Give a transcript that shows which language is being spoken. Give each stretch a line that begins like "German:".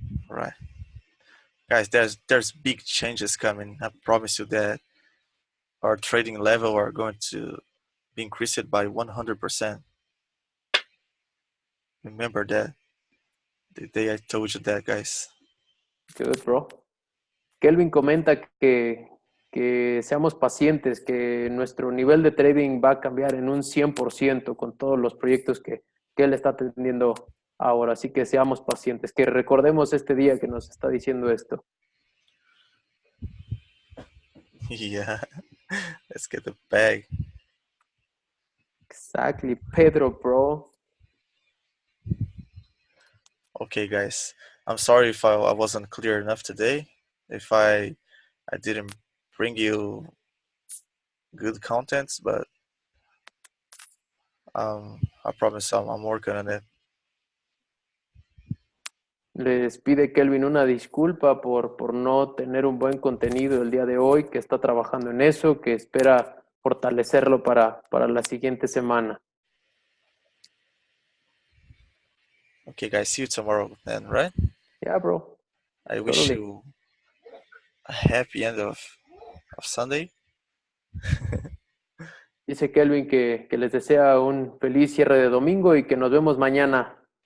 English: Right, guys. There's big changes coming. I promise you that our trading level are going to be increased by 100%. Remember that the day I told you that, guys. Good, bro.
Spanish: Kelvin comenta que seamos pacientes, que nuestro nivel de trading va a cambiar en un 100% con todos los proyectos que él está atendiendo ahora. Así que seamos pacientes, que recordemos este día que nos está diciendo esto.
English: Yeah, let's get the bag. Exactly, Pedro, bro. Okay, guys. I'm sorry if I wasn't clear enough today. If I didn't bring you good contents, but I promise I'm working on it.
Spanish: Les pide Kelvin una disculpa por no tener un buen contenido el día de hoy, que está trabajando en eso, que espera fortalecerlo para la siguiente semana.
English: Okay, guys. See you tomorrow then, right? Yeah, bro. I wish Totally. you a happy end of Sunday.
Spanish: Dice Kelvin que les desea un feliz cierre de domingo y que nos vemos mañana.